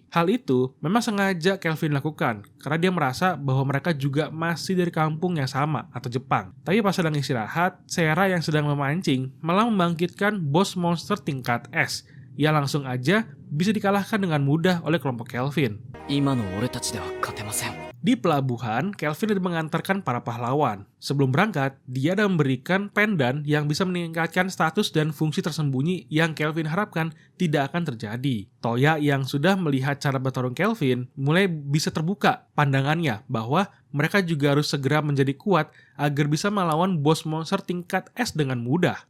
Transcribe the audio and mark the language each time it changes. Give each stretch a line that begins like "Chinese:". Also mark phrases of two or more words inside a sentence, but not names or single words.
Indonesian: Hal itu memang sengaja Kelvin lakukan, karena dia merasa bahwa mereka juga masih dari kampung yang sama atau Jepang. Tapi pas sedang istirahat, Sera yang sedang memancing malah membangkitkan bos monster tingkat S. Ia langsung aja bisa dikalahkan dengan mudah oleh kelompok Kelvin.
Japanese: 今の俺たちでは勝てません。
Indonesian: Di pelabuhan, Kelvin ada mengantarkan para pahlawan. Sebelum berangkat, dia ada memberikan pendan yang bisa meningkatkan status dan fungsi tersembunyi yang Kelvin harapkan tidak akan terjadi. Toya yang sudah melihat cara bertarung Kelvin mulai bisa terbuka pandangannya bahwa mereka juga harus segera menjadi kuat agar bisa melawan bos monster tingkat S dengan mudah.